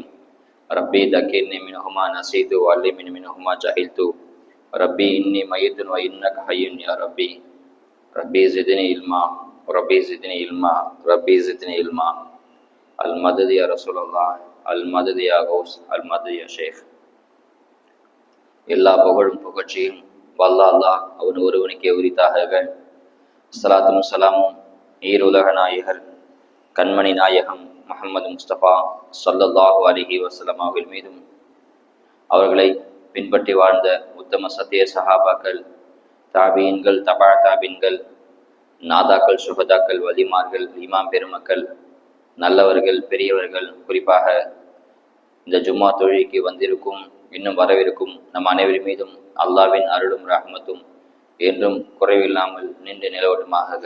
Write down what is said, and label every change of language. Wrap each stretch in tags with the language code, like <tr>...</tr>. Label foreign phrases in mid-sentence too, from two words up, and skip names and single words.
<ar>ربي ذكرني منهما نسيت وعلمني منهما جهلت. ربي إني ميت وإنك حي يا ربي. ربي زدني علما ربي زدني علما ربي زدني علما. المدد يا رسول الله المدد يا غوث المدد يا ஷேக்.</ar> <ta>எல்லா புகழும் புகழ்ச்சியும் வல்ல அல்லாஹ் அவன் ஒருவனுக்கே உரித்தாக. ஸலாத்தும் ஸலாமும் ஈருலக நாயகர் கண்மணி நாயகம் முஹம்மது முஸ்தபா</ta> <ar>صلى الله عليه وسلم</ar> <ta>அவர்கள் மீதும் அவர்களை பின்பற்றி வாழ்ந்த உத்தம சத்திய சஹாபாக்கள், தாபீன்கள், தபா தாபீன்கள், நாதாக்கள், சுஹதாக்கள், வலிமார்கள், இமாம் பெருமக்கள், நல்லவர்கள், பெரியவர்கள், குறிப்பாக இந்த ஜும்மா தொழுகைக்கு வந்திருக்கும் இன்னும் வரவிருக்கும் நம் அனைவரின் மீதும் அல்லாஹ்வின் அருளும் ரஹ்மத்தும் என்றும் குறைவில்லாமல் நின்று நிலவட்டுமாக.</ta>